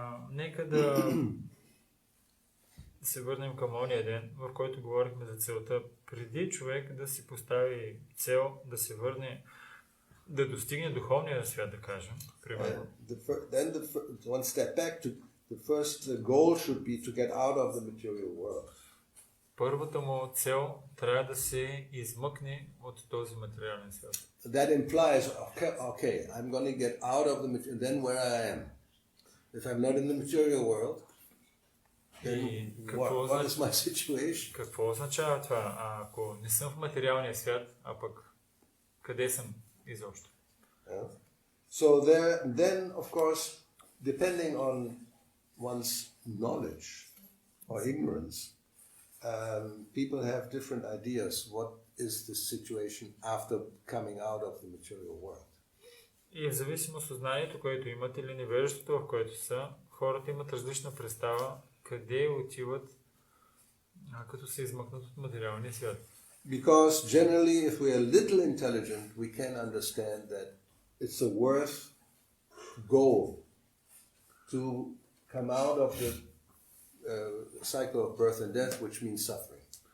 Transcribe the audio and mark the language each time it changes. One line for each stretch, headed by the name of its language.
Bulgarian: Нека да се върнем към ония ден, в който говорихме за целта. Преди човек да си постави цел, да се върне, да достигне духовния свят, да кажем, примерно.
English: Then one step back, the first goal should be to get out of the material world.
Bulgarian: Първата му цел трябва да се измъкне от този материален свят.
English: That implies, okay, I'm going to get out of the material, then where I am. If I'm not in the material world, then what is my situation?
Bulgarian: Какво означава това? Ако не съм в материалния свят, а пък къде съм изобщо?
English: So then of course, depending on one's knowledge or ignorance, people have different ideas what is the situation after coming out of the material world.
Bulgarian: И в зависимост от знанието, което имат или невежеството, в което са, хората имат различна представа къде отиват, като се измъкнат от материалния свят.
English: Because generally, if we are little intelligent, we can understand that it's a worth goal to come out of the cycle of birth and death, which means suffering.